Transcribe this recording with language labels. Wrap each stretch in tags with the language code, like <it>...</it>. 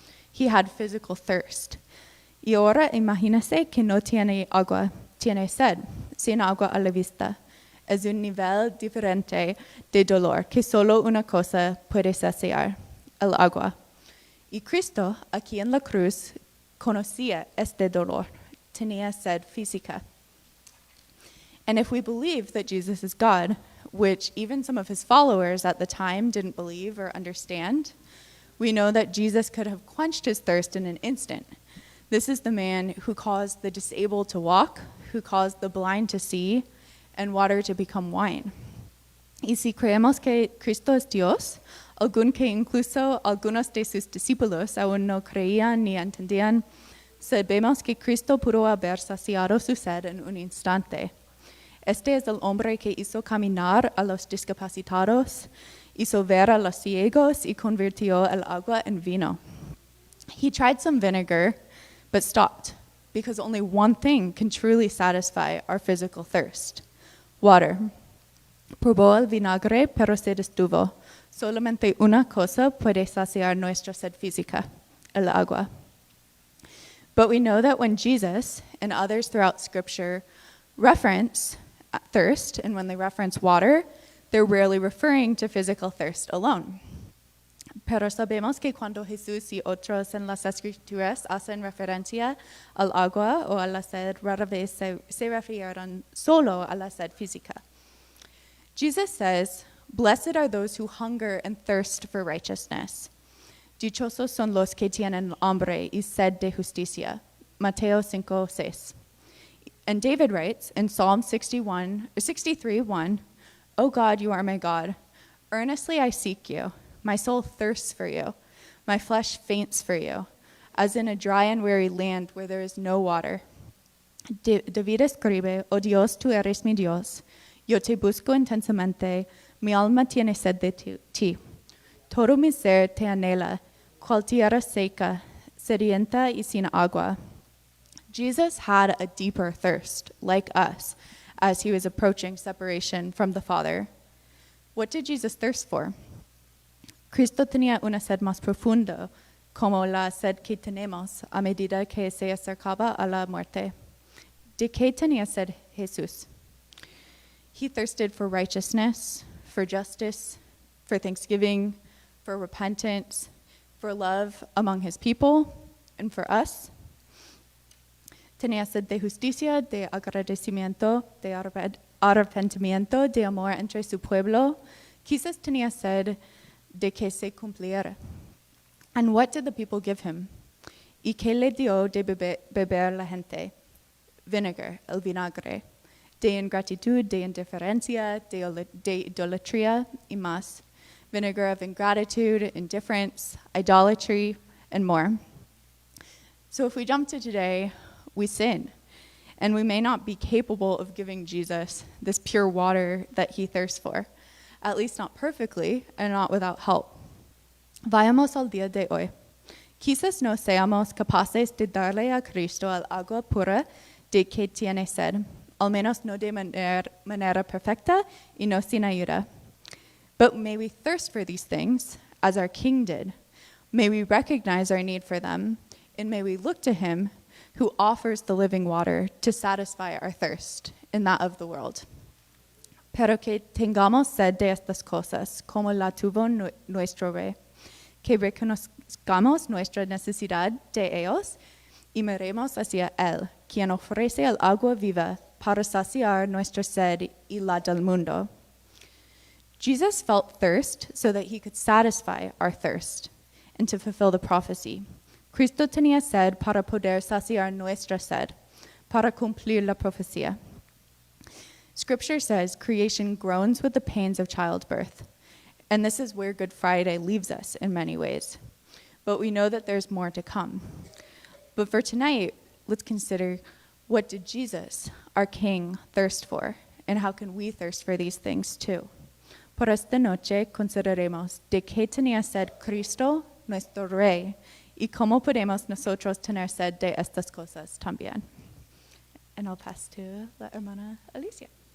<en>He had physical thirst.</en> <es>Y ahora imagínese que no tiene agua, tiene sed, sin agua a la vista. Es un nivel diferente de dolor que solo una cosa puede saciar, el agua. Y Cristo, aquí en la cruz, conocía este dolor, tenía sed física.</es> <en>And if we believe that Jesus is God, which even some of his followers at the time didn't believe or understand, we know that Jesus could have quenched his thirst in an instant. This is the man who caused the disabled to walk, who caused the blind to see, and water to become wine.</en> <es>Y si creemos que Cristo es Dios, algún que incluso algunos de sus discípulos aún no creían ni entendían, sabemos que Cristo pudo haber saciado su sed en un instante. Este es el hombre que hizo caminar a los discapacitados, hizo ver a los ciegos y convirtió el agua en vino.</es> <en>He tried some vinegar, but stopped, because only one thing can truly satisfy our physical thirst: water.</en> <es>Probó el vinagre, pero se detuvo. Solamente una cosa puede saciar nuestra sed física: el agua.</es> <en>But we know that when Jesus and others throughout Scripture reference thirst, and when they reference water, they're rarely referring to physical thirst alone.</en> <es>Pero sabemos que cuando Jesús y otros en las Escrituras hacen referencia al agua o a la sed, rara vez se refieren solo a la sed física.</es> <en>Jesus says, "Blessed are those who hunger and thirst for righteousness.</en> <es>Dichosos son los que tienen hambre y sed de justicia." Mateo 5:6.</es> <en>And David writes in Psalm 63:1, "O God, you are my God. Earnestly I seek you. My soul thirsts for you. My flesh faints for you, as in a dry and weary land where there is no water."</en> <es>David escribe, "Oh Dios, tú eres mi Dios. Yo te busco intensamente. Mi alma tiene sed de ti. Todo mi ser te anhela, cual tierra seca, sedienta y sin agua."</es> <en>Jesus had a deeper thirst, like us, as he was approaching separation from the Father. What did Jesus thirst for?</en> <es>Cristo tenía una sed más profunda, como la sed que tenemos a medida que se acercaba a la muerte. ¿De qué tenía sed Jesús?</es> <en>He thirsted for righteousness, for justice, for thanksgiving, for repentance, for love among his people, and for us.</en> <es>Tenía sed de justicia, de agradecimiento, de arrepentimiento, de amor entre su pueblo. Quizás tenía sed de que se cumpliera.</es> <en>And what did the people give him?</en> <es>¿Y qué le dio de beber la gente?</es> <en>Vinegar,</en> <es>el vinagre. De ingratitud, de indiferencia, de idolatría y más.</es> <en>Vinegar of ingratitude, indifference, idolatry, and more. So if we jump to today, we sin. And we may not be capable of giving Jesus this pure water that he thirsts for, at least not perfectly and not without help.</en> <es>Vayamos al día de hoy. Quizás no seamos capaces de darle a Cristo el agua pura de que tiene sed, al menos no de manera perfecta y no sin ayuda.</es> <en>But may we thirst for these things as our King did. May we recognize our need for them, and may we look to him who offers the living water to satisfy our thirst in that of the world.</en> <es>Pero que tengamos sed de estas cosas, como la tuvo nuestro Rey, que reconozcamos nuestra necesidad de ellos y miremos hacia Él, quien ofrece el agua viva para saciar nuestra sed y la del mundo.</es> <en>Jesus felt thirst so that he could satisfy our thirst and to fulfill the prophecy.</en> <es>Cristo tenía sed para poder saciar nuestra sed, para cumplir la profecía.</es> <en>Scripture says creation groans with the pains of childbirth, and this is where Good Friday leaves us in many ways. But we know that there's more to come. But for tonight, let's consider, what did Jesus, our King, thirst for, and how can we thirst for these things too?</en> <es>Por esta noche consideremos de qué tenía sed Cristo, nuestro Rey, y cómo podemos nosotros tener sed de estas cosas también.</es> <en>And I'll pass to</en> <es>la hermana</es> <en>Alicia.</en>